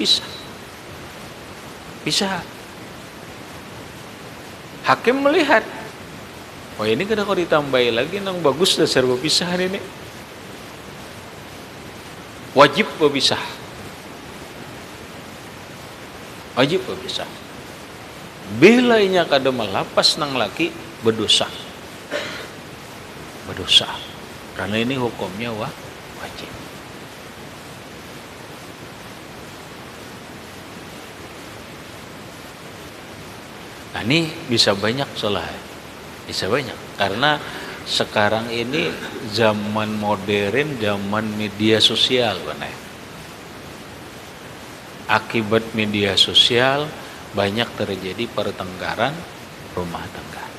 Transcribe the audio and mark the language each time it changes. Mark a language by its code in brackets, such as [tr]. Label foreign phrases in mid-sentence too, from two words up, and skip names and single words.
[bjn] bisa hakim melihat oh ini kada kau ditambahi lagi nang bagus dasar berpisah ini wajib berpisah bila inya kada melapas nang laki berdosa karena ini hukumnya wajib. [id] Nah ini bisa banyak soalnya, bisa banyak karena sekarang ini zaman modern, zaman media sosial benar. Akibat media sosial banyak terjadi pertengkaran rumah tangga.